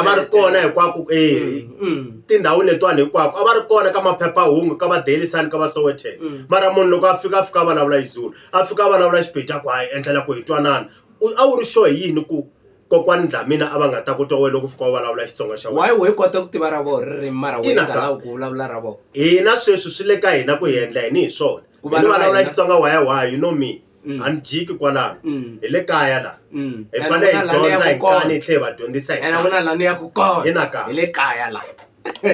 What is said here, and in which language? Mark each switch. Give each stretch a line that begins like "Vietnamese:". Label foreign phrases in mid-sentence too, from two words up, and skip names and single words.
Tsonga: a va ri kona hinkwako tindhawu letiwani hinkwako a va ri kona ka maphephahungu ka va Daily Sun ka va Sowetan mara munhu loko a fika a vulavula Xizulu a fika a vulavula Xipedi a ku hayi endlela ku hi twanana a wu ri sure yini ku kokwani Dlamini a va nga ta ku twa wena loko fika u vulavula Xitsonga xa wena why kota ku tiva ra vo ririmi mara wena nga lavi ku vulavula ra vo hina sweswi swi le ka hina ku hi endla yini hi swona ni vulavula Xitsonga
English: why you know me
Tsonga: a ni jiki kwalano hi le kaya la hi fanele hi dyondza hi nkani hi tlhela hi va dyondzisa hi ena ku na lani ya ku kona hi le kaya la